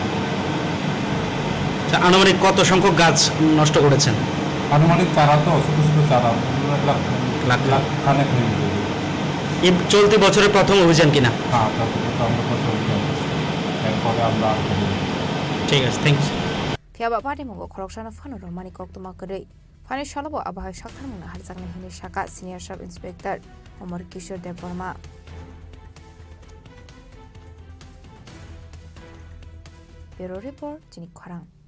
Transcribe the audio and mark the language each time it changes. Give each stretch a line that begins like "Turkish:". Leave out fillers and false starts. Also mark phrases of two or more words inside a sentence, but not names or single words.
Bangla: আনুমানিক কত সংখ্যক গাছ নষ্ট করেছেন? আনুমানিক চারা তো ছোটো ছোটো চারা লাখ খানেক হয়ে যাবে। এই চলতি বছরের প্রথম অভিযান কিনা? হ্যাঁ আমরা প্রথম অভিযান, এরপরে আমরা ঠিক আছে, থ্যাংক ইউ।
Kok Borok: Tiaba pati mungko koroksan phano romani kok tumak kre phani shalabo abahai sakhan mungna harjakni hini shaka
English: senior sub inspector
Kok Borok: Omar Kishore Dev Burma
English: Bureau Report
Kok Borok: Chini Khorang